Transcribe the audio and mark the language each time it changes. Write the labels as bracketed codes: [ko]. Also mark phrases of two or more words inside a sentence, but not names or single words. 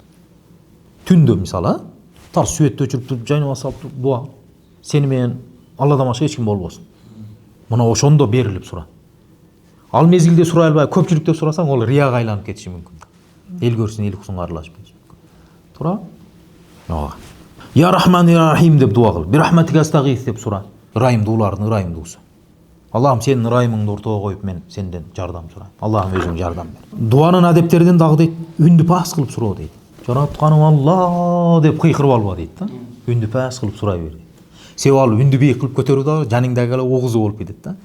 [ky] Түндө мисалы, тар светти өчүрүп туруп, жайнап салып туруп дуа. Сени менен Алладан башка эч ким болбосун. Мына ошондо берилип сура. Ал мезгилде сурай албай көпчүлүктө сурасаң, ол рияга айланып кетиши мүмкүн. Эл көрсүн, эл уксун аралашып кетиши мүмкүн. Туурабы? Я Рахман, я Рахим деп дуа кыл. [ar] برحمتك أستغيث [ky] деп сура. Ырайымдуулардын ырайымдуусу. Аллахым сенин ырайымыңды ортого коюп мен сенден жардам сурайм. Аллахым өзүң жардам бер. Дуанын адептеринен дагы дейт, үндү пас кылып суроо дейт. Жаратканым Алла деп кыйкырып алба дейт да. Үндү пас кылып сурай бер. Себеби ал үндү бийик кылып көтөрүү да жаныңдагы эле огузу болуп кетет да.